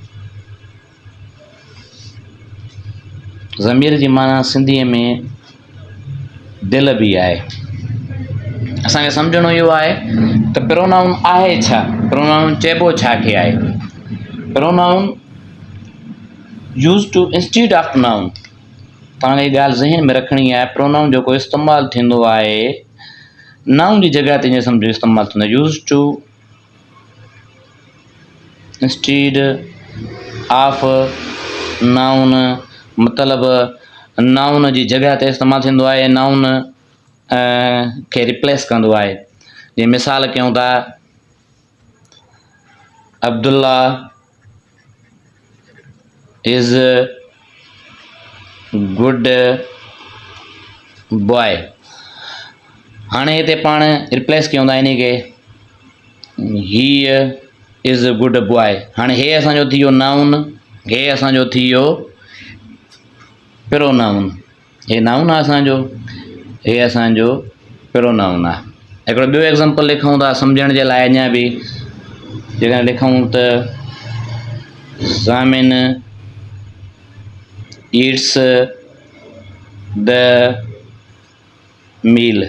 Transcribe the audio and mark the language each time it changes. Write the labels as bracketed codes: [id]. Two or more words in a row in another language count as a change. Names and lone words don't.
[sd] ज़मीर जी माना सिंधीअ में दिलि बि आहे। असांखे सम्झणो इहो आहे त प्रोनाउन आहे छा, प्रोनाउन चइबो छा खे आहे। [en] pronoun use to instead of noun. [sd] तव्हांखे हीअ ॻाल्हि ज़हन में रखणी आहे, प्रोनाउन जेको इस्तेमालु थींदो आहे नाउन जी जॻह ते ईअं सम्झो इस्तेमालु थींदो आहे। [en] use to instead of noun [sd] मतिलबु नाउन जी जॻह ते इस्तेमालु थींदो आहे, नाउन खे रिप्लेस कंदो आहे। जीअं मिसाल कयूं था, [en] Abdullah is good boy. [sd] हाणे हिते पाण रिप्लेस कयूं था इन खे, [en] he is good boy. [sd] हाणे हे असांजो थी वियो नाउन, हे असांजो थी वियो प्रोनाउन। हे नाउन आहे असांजो, हे असांजो प्रोनाउन आहे। हिकिड़ो ॿियो एग्ज़ाम्पल लिखूं था सम्झण जे लाइ अञा बि, जेकॾहिं लिखूं त [en] Zamin eats the meal.